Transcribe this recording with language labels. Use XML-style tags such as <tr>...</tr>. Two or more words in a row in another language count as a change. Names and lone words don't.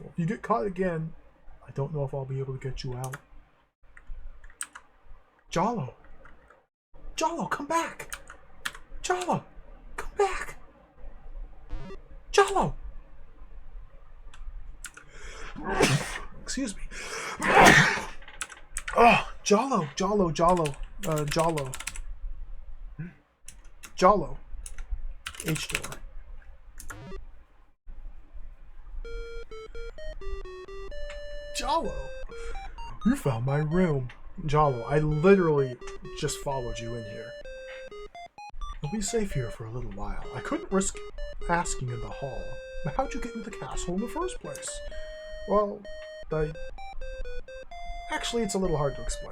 <en>If you get caught again, I don't know if I'll be able to get you out. Jalo! Jalo, come back! Jalo! Come back! Jalo! Excuse me. Oh, Jalo, Jalo, Jalo, Jalo. Jalo. H-door. Jalo! You found my room. Jalo, I literally just followed you in here. You'll be safe here for a little while. I couldn't risk asking in the hall. But how'd you get into the castle in the first place? Well, actually, it's a little hard to explain.</en>